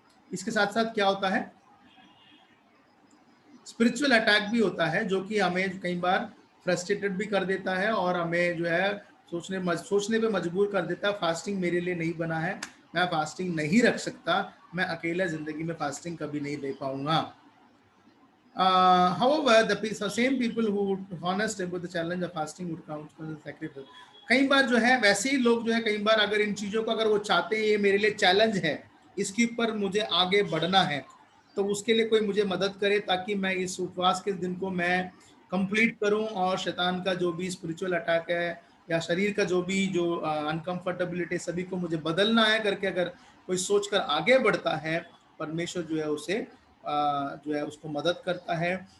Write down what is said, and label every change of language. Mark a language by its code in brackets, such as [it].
[hi] इसके साथ साथ क्या होता है, स्पिरिचुअल अटैक भी होता है, जो कि हमें कई बार फ्रस्ट्रेटेड भी कर देता है और हमें जो है सोचने पे मजबूर कर देता है, फास्टिंग मेरे लिए नहीं बना है, मैं फास्टिंग नहीं रख सकता, मैं अकेला जिंदगी में फास्टिंग कभी नहीं ले पाऊंगा। [en] However, the same people who would honest about the challenge of fasting would count as a sacrifice. [hi] कई बार जो है वैसे ही लोग जो है कई बार अगर इन चीज़ों को अगर वो चाहते हैं ये मेरे लिए चैलेंज है, इसके ऊपर मुझे आगे बढ़ना है, तो उसके लिए कोई मुझे मदद करे ताकि मैं इस उपवास के दिन को मैं कंप्लीट करूं और शैतान का जो भी स्पिरिचुअल अटैक है या शरीर का जो भी जो अनकंफर्टेबिलिटी सभी को मुझे बदलना है करके अगर कोई सोचकर आगे बढ़ता है, परमेश्वर जो है उसे जो है उसको मदद करता है।